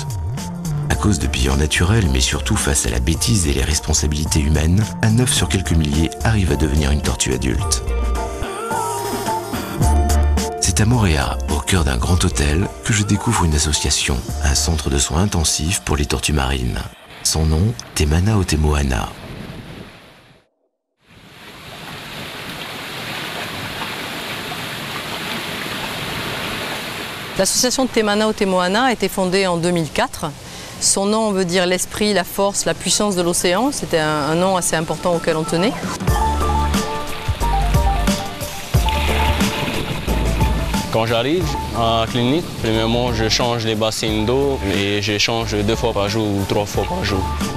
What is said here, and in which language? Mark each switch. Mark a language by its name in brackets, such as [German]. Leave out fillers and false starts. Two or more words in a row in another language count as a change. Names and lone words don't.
[French] À cause de pilleurs naturels, mais surtout face à la bêtise et les responsabilités humaines, un 9 sur quelques milliers arrive à devenir une tortue adulte. C'est à Moorea, au cœur d'un grand hôtel, que je découvre une association, un centre de soins intensifs pour les tortues marines. Son nom, Te Mana o Te Moana. L'association Te Mana o Te Moana a été fondée en 2004. Son nom veut dire l'esprit, la force, la puissance de l'océan. C'était un nom assez important auquel on tenait. Quand j'arrive à la clinique, premièrement, je change les bassines d'eau et je change 2 fois par jour ou 3 fois par jour.